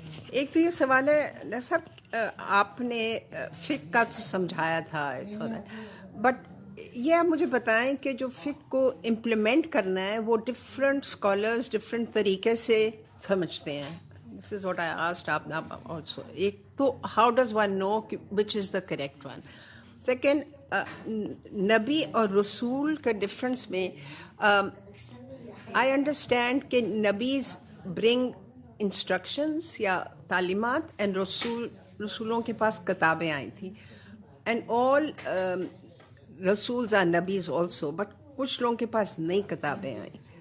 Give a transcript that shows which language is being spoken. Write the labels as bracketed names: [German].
[Urdu] ایک تو یہ سوال ہے صاحب، آپ نے فقہ کا تو سمجھایا تھا، بٹ یہ آپ مجھے بتائیں کہ جو فقہ کو امپلیمنٹ کرنا ہے وہ ڈفرینٹ اسکالرز ڈفرینٹ طریقے سے سمجھتے ہیں. [English] This is what I asked آپ also. [Urdu] ایک تو [English] How does one know which is the correct one. [Urdu] Second, نبی اور رسول کا ڈفرینس میں [English] I understand [Urdu] کہ [English] نبیز bring instructions [Urdu] یا تعلیمات، اینڈ رسولوں کے پاس کتابیں آئی تھیں، [English] and all رسولز are نبیز also, [Urdu] but کچھ لوگوں کے پاس نئی کتابیں آئیں.